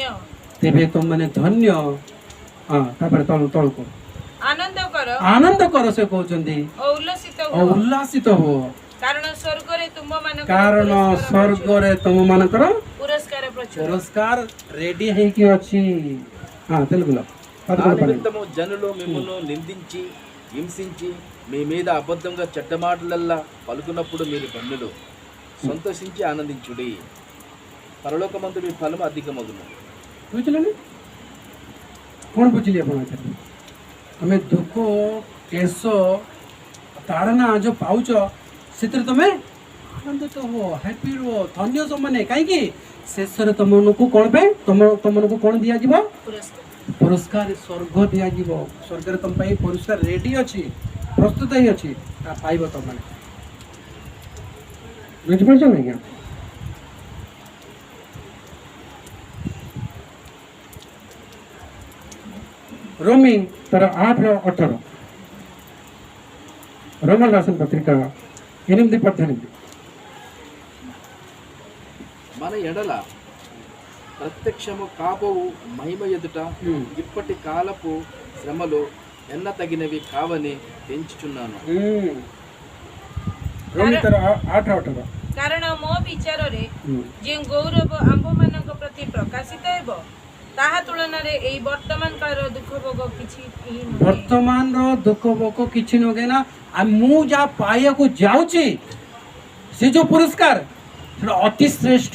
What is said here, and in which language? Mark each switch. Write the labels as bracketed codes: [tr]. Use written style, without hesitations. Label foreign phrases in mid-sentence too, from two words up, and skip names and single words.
[or] ତେବେ ତୁମମାନେ ଧନ୍ୟ। ତାପରେ ତଳକୁ ଆନନ୍ଦ କର ସେ କହୁଛନ୍ତି, ଓ ଉଲ୍ଲାସିତ ହୁଅ, କାରଣ ସ୍ୱର୍ଗରେ ତୁମମାନଙ୍କର ପୁରସ୍କାର రెడీ ହେଇକି ଅଛି। [te] తెలుగులో నా నిమిత్తము జనులు మిమ్మును నిందించి హింసించి మీ మీద అబద్ధంగా చెడ్డ మాటలల్లా పలుకున్నప్పుడు మీరు ధన్యులు। సంతోషించి ఆనందించుడి, పరలోకమందు మీ ఫలము అధికమగును। [or] ବୁଝିଲେନି? କ'ଣ ବୁଝିଲି ଆପଣ? ତମେ ଦୁଃଖ, କ୍ଲେଶ, ତାଡ଼ନା ଯୋଉ ପାଉଛ, ସେଥିରେ ତମେ ଆନନ୍ଦିତ ହୁଅ, ହ୍ୟାପି ରୁହ, ଧନ୍ୟ ତମମାନେ। କାହିଁକି? ଶେଷରେ ତମମାନଙ୍କୁ କ'ଣ ପାଇଁ ତମମାନଙ୍କୁ କ'ଣ ଦିଆଯିବ? ପୁରସ୍କାର, ସ୍ୱର୍ଗ ଦିଆଯିବ। ସ୍ୱର୍ଗରେ ତମ ପାଇଁ ପୁରସ୍କାର ରେଡି ଅଛି, ପ୍ରସ୍ତୁତ ହେଇ ଅଛି, ତା ପାଇବ ତମମାନେ। ବୁଝିପାରୁଛ ଆଜ୍ଞା? [te] రోమి 8:18 రోమన్ రాసిన పత్రిక 8:18 మన ఎడల ప్రత్యక్షము కాబోవు మహిమ ఎదుట ఇప్పటి కాలపు శ్రమలు ఎన్న తగినవి కావని పెంచుచున్నాను। [or] ରୋମି 8:18 କାରଣ ମୋ ବିଚାରରେ ଯେଉଁ ଗୌରବ ଆମ୍ଭମାନଙ୍କ ପ୍ରତି ପ୍ରକାଶିତ ହେବ, ତାହା ତୁଳନାରେ ଏଇ ବର୍ତ୍ତମାନ କାଳର ଦୁଃଖ ଭୋଗ କିଛି ନୁହେଁ। ବର୍ତ୍ତମାନର ଦୁଃଖ ଭୋଗ କିଛି ନୁହେଁ ନା। ମୁଁ ଯାହା ପାଇବାକୁ ଯାଉଛି, ସେ ଯୋଉ ପୁରସ୍କାର, ସେଟା ଅତି ଶ୍ରେଷ୍ଠ।